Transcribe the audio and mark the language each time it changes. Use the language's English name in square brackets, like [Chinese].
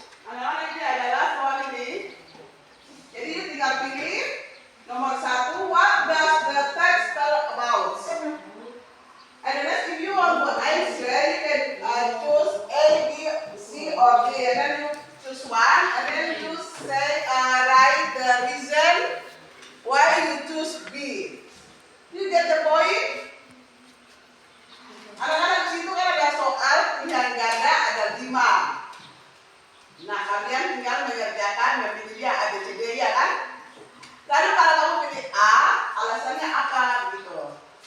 [Indonesian] Anak-anak ini adalah soal ini. Jadi tinggal pilih nomor 1. [English] What does the text tell about? And then if you want to answer, you can choose A, B, C, or D. And then you choose one, and then you say write the reason why you choose B. You get the point? [Indonesian] Anak-anak di situ kan ada soal pilihan ganda ada 5. Nah, kalian tinggal mengerjakan, memilih dia A, B, C, D, ya kan? Lalu kalau kamu pilih A, alasannya apa gitu?